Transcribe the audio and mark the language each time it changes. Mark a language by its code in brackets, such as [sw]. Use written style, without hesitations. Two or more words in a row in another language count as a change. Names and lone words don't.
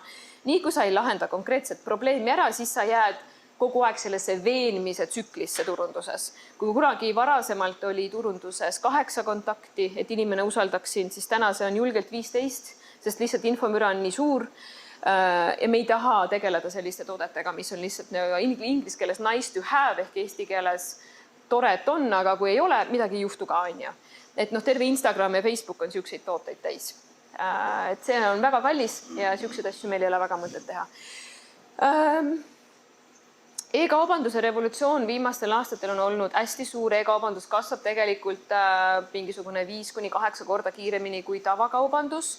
[et] Nii kui sa ei lahenda konkreetset probleemi ära, siis sa jääd kogu aeg sellesse veenmise tsüklisse turunduses. Kui kunagi varasemalt oli turunduses 8 kontakti, et inimene usaldaks sind, siis täna see on julgelt 15, sest lihtsalt infomüra on nii suur. Ja me ei taha tegeleda selliste toodetega, mis on lihtsalt inglise keeles [en] nice to have [et] ehk eesti keeles tore, et on, aga kui ei ole, midagi ei juhtu ka, on ju. Et terve Instagram ja Facebook on siukseid tooteid täis. Et see on väga kallis ja siukseid asju meil ei ole väga mõtet teha. E-kaubanduse revolutsioon viimastel aastatel on olnud hästi suur, e-kaubandus kasvab tegelikult mingisugune 5-8 korda kiiremini kui tavakaubandus.